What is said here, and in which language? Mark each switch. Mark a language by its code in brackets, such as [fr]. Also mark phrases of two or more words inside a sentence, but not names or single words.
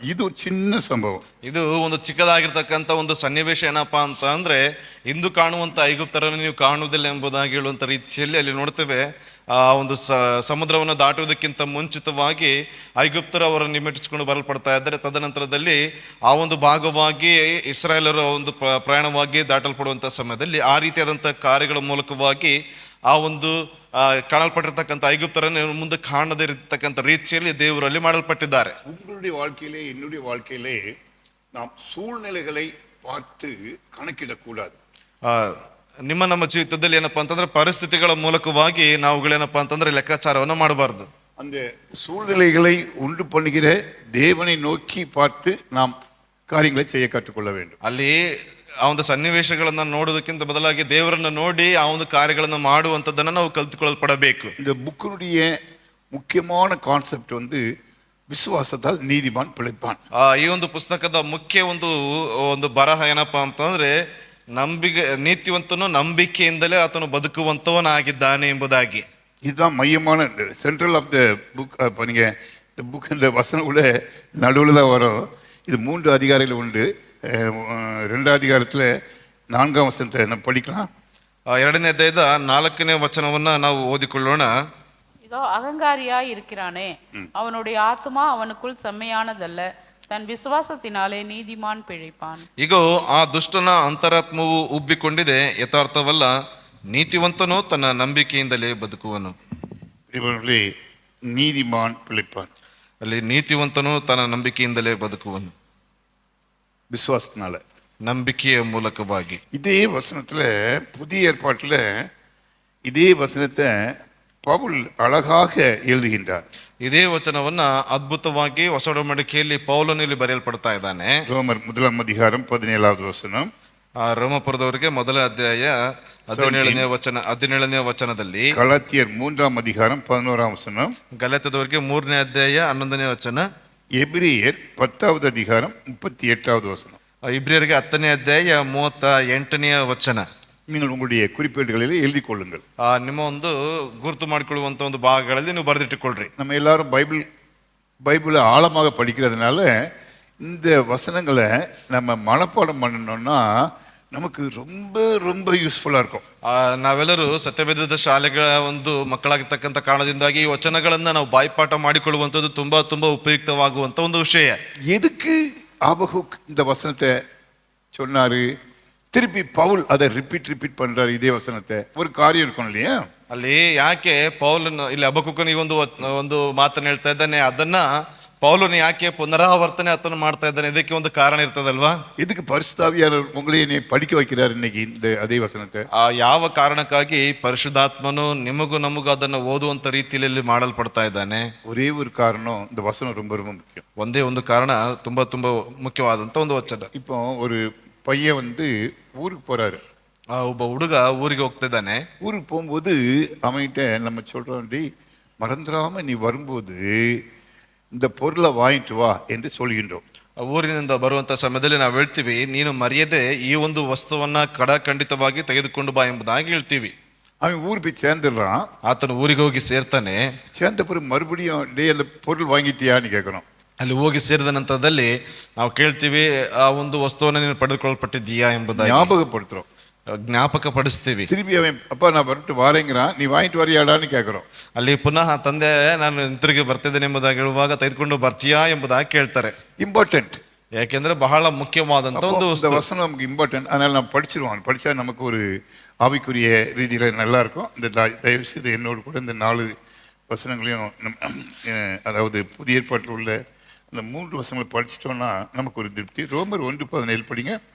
[ta] இது ஒரு சின்ன சம்பவம். [kn] ಇದು ಒಂದು ಚಿಕ್ಕದಾಗಿರ್ತಕ್ಕಂಥ ಒಂದು ಸನ್ನಿವೇಶ ಏನಪ್ಪಾ ಅಂತ ಅಂದ್ರೆ ಇಂದು ಕಾಣುವಂತ ಐಗುಪ್ತರನ್ನು ನೀವು ಕಾಣುವುದಿಲ್ಲ ಎಂಬುದಾಗಿ ಹೇಳುವಂತ ರೀತಿಯಲ್ಲಿ ಅಲ್ಲಿ ನೋಡ್ತೇವೆ. ಆ ಒಂದು ಸಮುದ್ರವನ್ನು ದಾಟುವುದಕ್ಕಿಂತ ಮುಂಚಿತವಾಗಿ ಐಗುಪ್ತರು ಅವರನ್ನು ನಿಮಿಟ್ಟಿಸಿಕೊಂಡು ಬರಲ್ಪಡ್ತಾ ಇದ್ದಾರೆ. ತದನಂತರದಲ್ಲಿ ಆ ಒಂದು ಭಾಗವಾಗಿ ಇಸ್ರಾಯೇಲರ ಒಂದು ಪ್ರಯಾಣವಾಗಿ ದಾಟಲ್ಪಡುವಂತ ಸಮಯದಲ್ಲಿ ಆ ರೀತಿಯಾದಂಥ ಕಾರ್ಯಗಳ ಮೂಲಕವಾಗಿ ಆ ಒಂದು ಕಾಣಲ್ಪಟ್ಟಿರ್ತಕ್ಕಂಥ ಐಗುಪ್ತರನ್ನು ಮುಂದೆ ಕಾಣದೇ ಇರತಕ್ಕಂಥ ರೀತಿಯಲ್ಲಿ ದೇವರಲ್ಲಿ ಮಾಡಲ್ಪಟ್ಟಿದ್ದಾರೆ. [ta] உங்களுடைய வாழ்க்கையிலே என்னுடைய வாழ்க்கையிலே நாம் சூழ்நிலைகளை பார்த்து கணக்கிடக்கூடாது. [kn] ನಿಮ್ಮ ನಮ್ಮ ಜೀವಿತದಲ್ಲಿ ಏನಪ್ಪಾ ಅಂತಂದ್ರೆ ಪರಿಸ್ಥಿತಿಗಳ ಮೂಲಕವಾಗಿ ನಾವುಗಳೇನಪ್ಪಾ ಅಂತಂದ್ರೆ ಲೆಕ್ಕಾಚಾರವನ್ನು ಮಾಡಬಾರ್ದು. [ta] அந்த சூழ்நிலைகளை உண்டு பண்ணுகிற தேவனை நோக்கி பார்த்து நாம் காரியங்களை செய்ய கற்றுக்கொள்ள வேண்டும். [kn] ಅಲ್ಲಿ ಆ ಒಂದು ಸನ್ನಿವೇಶಗಳನ್ನ ನೋಡೋದಕ್ಕಿಂತ ಬದಲಾಗಿ ದೇವರನ್ನ ನೋಡಿ ಆ ಒಂದು ಕಾರ್ಯಗಳನ್ನ ಮಾಡುವಂತದ್ದನ್ನ ನಾವು ಕಲ್ತುಕೊಳ್ಳಲ್ಪಡಬೇಕು. [ta] இந்த புக்கினுடைய முக்கியமான கான்செப்ட் வந்து விசுவாசத்தால் நீதிமான் பிழைப்பான். [kn] ಈ ಒಂದು ಪುಸ್ತಕದ ಮುಖ್ಯ ಒಂದು ಬರಹ ಏನಪ್ಪಾ ಅಂತಂದ್ರೆ ನೀತಿವಂತನು ನಂಬಿಕೆಯಿಂದಲೇ ಆತನು ಬದುಕುವಂತವನಾಗಿದ್ದಾನೆ ಎಂಬುದಾಗಿ. [ta] இதுதான் மையமான [en] central of the book. [ta] நீங்க இந்த புக், இந்த வசனம் கூட நடுவில் தான் வரும். இது 3 அதிகாரங்கள் உண்டு. 2 அதிகாரத்தில் 4ஆம் வசனத்தை நம்ம படிக்கலாம். [kn] 2ನೇ ಅಧ್ಯಾಯದ 4ನೇ ವಚನವನ್ನ ನಾವು ಓದಿಕೊಳ್ಳೋಣ. [ta] இதோ அகங்காரியாய் இருக்கிறானே, அவனுடைய ஆத்துமா அவனுக்குள் செம்மையானதல்ல, தன் விசுவாசத்தினாலே நீதிமான் பிழைப்பான். [kn] ಇಗೋ ಆ ದುಷ್ಟನ ಅಂತರಾತ್ಮವು ಉಬ್ಬಿಕೊಂಡಿದೆ, ಯಥಾರ್ಥವಲ್ಲ, ನೀತಿವಂತನು ತನ್ನ ನಂಬಿಕೆಯಿಂದಲೇ ಬದುಕುವನು. [ta] இவனுடைய நீதிமான் பிழைப்பான். [kn] ಅಲ್ಲಿ ನೀತಿವಂತನು ತನ್ನ ನಂಬಿಕೆಯಿಂದಲೇ ಬದುಕುವನು, [ta] விசுவாசத்தினால, [kn] ನಂಬಿಕೆಯ ಮೂಲಕವಾಗಿ. [ta] இதே வசனத்துல புதிய ஏற்பாட்டுல இதே வசனத்தை பவுல் அழகாக எழுதுகின்றார். [kn] ಇದೇ ವಚನವನ್ನ ಅದ್ಭುತವಾಗಿ ಹೊಸ ಒಡಂಬಡಿಕೆಯಲ್ಲಿ ಪೌಲನಲ್ಲಿ ಬರೆಯಲ್ಪಡ್ತಾ ಇದ್ದಾನೆ. [ta] ரோமர் 1ஆம் அதிகாரம் 17வது வசனம். [kn] ರೋಮಪುರದವರಿಗೆ 1ನೇ ಅಧ್ಯಾಯ 17ನೇ ವಚನದಲ್ಲಿ, [ta] கலாத்தியர் 3ஆம் அதிகாரம் 11ஆம் வசனம், [kn] ಗಲಾತ್ಯದವರಿಗೆ 3ನೇ ಅಧ್ಯಾಯ 11ನೇ ವಚನ, [ta] எபிரேயர் 10வது அதிகாரம் 38வது வசனம். [kn] ಇಬ್ರಿಯರಿಗೆ 10ನೇ ಅಧ್ಯಾಯ 38ನೇ ವಚನ. [ta] நீங்கள் உங்களுடைய குறிப்பேடுகளில் எழுதி கொள்ளுங்கள். [kn] ನಿಮ್ಮ ಒಂದು ಗುರುತು ಮಾಡಿಕೊಳ್ಳುವಂತ ಒಂದು ಭಾಗಗಳಲ್ಲಿ ನೀವು ಬರೆದಿಟ್ಟುಕೊಳ್ಳ್ರಿ. [ta] நம்ம எல்லாரும் பைபிளை ஆழமாக படிக்கிறதுனால இந்த வசனங்களை நம்ம மனப்பாடம் பண்ணணும்னா நமக்கு ரொம்ப ரொம்ப யூஸ்ஃபுல்லா இருக்கும். [kn] ನಾವೆಲ್ಲರೂ ಸತ್ಯವೇದದ ಶಾಲೆಗಳ ಒಂದು ಮಕ್ಕಳಾಗಿರ್ತಕ್ಕಂಥ ಕಾರಣದಿಂದಾಗಿ ಈ ವಚನಗಳನ್ನ ನಾವು ಬಾಯ್ಪಾಠ ಮಾಡಿಕೊಳ್ಳುವಂಥದ್ದು ತುಂಬಾ ತುಂಬಾ ಉಪಯುಕ್ತವಾಗುವಂತ ಒಂದು ವಿಷಯ. [ta] எதுக்கு ஆபகுக் இந்த வசனத்தை சொன்னாரு? திருப்பி பவுல் அதை ரிப்பீட் பண்றாரு இதே வசனத்தை. ஒரு காரியம் இருக்கும் இல்லையா? [kn] ಅಲ್ಲಿ ಯಾಕೆ ಪೌಲನ್ ಇಲ್ಲಿ ಹಬಕ್ಕೂಕನ ಈ ಒಂದು ಮಾತನ್ನ ಹೇಳ್ತಾ ಇದ್ದಾನೆ, ಅದನ್ನ ಪೌಲನ್ ಯಾಕೆ ಪುನರಾವರ್ತನೆ ಆತನ ಮಾಡ್ತಾ ಇದ್ದಾನೆ? ಇದಕ್ಕೆ ಒಂದು ಕಾರಣ ಇರ್ತದಲ್ವಾ? [ta] இதுக்கு பரிசுத்தாவியானவர் உங்களையே படிக்க வைக்கிறார் இன்னைக்கு இந்த அதே வசனத்தை. [kn] ಯಾವ ಕಾರಣಕ್ಕಾಗಿ ಪರಿಶುದ್ಧಾತ್ಮನು ನಿಮಗೂ ನಮಗೂ ಅದನ್ನ ಓದುವಂತ ರೀತಿಯಲ್ಲಿ ಮಾಡಲ್ಪಡ್ತಾ ಇದ್ದಾನೆ? [ta] ஒரே ஒரு காரணம், இந்த வசனம் ரொம்ப ரொம்ப முக்கியம். [kn] ಒಂದೇ ಒಂದು ಕಾರಣ, ತುಂಬಾ ತುಂಬಾ ಮುಖ್ಯವಾದಂತ ಒಂದು ವಚನ. [ta] இப்போ ஒரு பையன் வந்து ஊருக்கு போறாரு. [kn] ಒಬ್ಬ ಹುಡುಗ ಊರಿಗೆ ಹೋಗ್ತಾ ಇದ್ದಾನೆ. [ta] ஊருக்கு போகும்போது அவன்கிட்ட நம்ம சொல்றோம், டி மறந்துடாம நீ வரும்போது இந்த பொருளை வாங்கிட்டு வா என்று சொல்கின்றோம். [kn] ಊರಿನಿಂದ ಬರುವಂತ ಸಮಯದಲ್ಲಿ ನಾವು ಹೇಳ್ತೀವಿ, ನೀನು ಮರೆಯದೆ ಈ ಒಂದು ವಸ್ತುವನ್ನ ಖಂಡಿತವಾಗಿ ತೆಗೆದುಕೊಂಡು ಬಾ ಎಂಬುದಾಗಿ ಹೇಳ್ತೀವಿ. [ta] அவன் ஊர் போய் சேர்ந்துடுறான். [kn] ಆತನು ಊರಿಗೆ ಹೋಗಿ ಸೇರ್ತಾನೆ. [ta] சேர்ந்த பிறகு மறுபடியும் டே அந்த பொருள் வாங்கிட்டியான்னு கேட்கணும். [kn] ಅಲ್ಲಿ ಹೋಗಿ ಸೇರಿದ ನಂತರದಲ್ಲಿ ನಾವು ಕೇಳ್ತೀವಿ, ಆ ಒಂದು ವಸ್ತುವನ್ನು ನೀನು ಪಡೆದುಕೊಳ್ಳಲ್ಪಟ್ಟಿದ್ದೀಯಾ ಎಂಬುದಾಗಿ [ta] ஞாபகப்படுத்துறோம், [kn] ಜ್ಞಾಪಕ ಪಡಿಸ್ತೀವಿ. [ta] திருப்பி அவன் அப்பா நான் வரட்டு வாரேங்கிறான், நீ வாங்கிட்டு வரையாடான்னு கேட்குறோம். [kn] ಅಲ್ಲಿ ಪುನಃ ತಂದೆ ನಾನು ತಿರುಗಿ ಬರ್ತಿದ್ದೇನೆ ಎಂಬುದಾಗಿ ಹೇಳುವಾಗ ತೆಗೆದುಕೊಂಡು ಬರ್ತೀಯಾ ಎಂಬುದಾಗಿ ಕೇಳ್ತಾರೆ. [ta] இம்பார்ட்டன்ட். [kn] ಯಾಕೆಂದ್ರೆ ಬಹಳ ಮುಖ್ಯವಾದಂತ ಒಂದು [ta] இந்த வசனம் நமக்கு இம்பார்ட்டன்ட். அதனால நம்ம படிச்சிருவோம். படிச்சா நமக்கு ஒரு ஆவிக்குரிய ரீதியில நல்லா இருக்கும். இந்த தயவு செய்து என்னோடு கூட இந்த 4 வசனங்களையும் அதாவது புதிய ஏற்பாட்டில் உள்ள அந்த 3 வசனங்களை படிச்சிட்டோம்னா நமக்கு ஒரு திருப்தி. ரோமர் 1:17 படிங்க.